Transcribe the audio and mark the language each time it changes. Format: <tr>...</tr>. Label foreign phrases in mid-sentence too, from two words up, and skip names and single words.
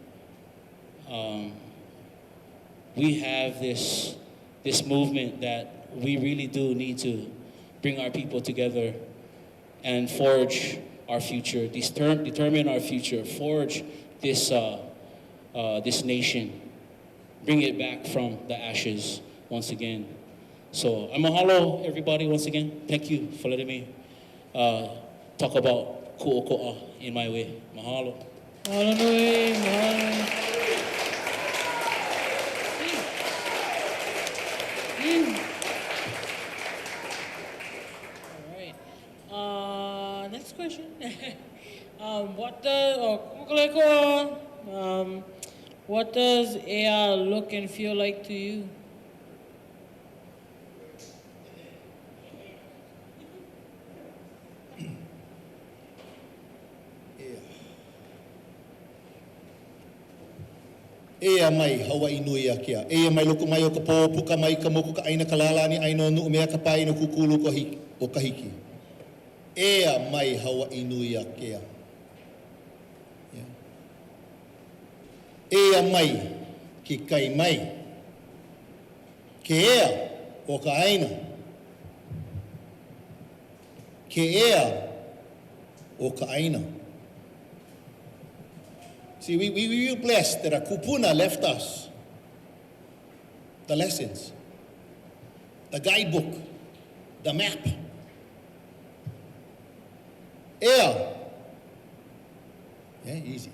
<en>We have this movement that we really do need to bring our people together and forge our future, determine our future, forge this nation, bring it back from the ashes once again. So mahalo everybody once again. Thank you for letting me talk about Kū'oko'a in my way.</en> <haw>Mahalo. Mahalo nui, mahalo.</haw> <en>Next question. What does Ea look and feel like to you?</en> <haw>Ea mai Hawaii nui a kia. Ea mai loko mai o ka pō puka mai ka moku ka aina ka lalani aino nu mea ka pai no kukulu o ka hiki. Ea mai Hawaii nui a kia. Ea mai ki kai mai. Ke ea o ka aina. Ke ea o ka aina.</haw> <en>See, we were blessed that a kupuna left us the lessons, the guidebook, the map. Yeah, easy.</en>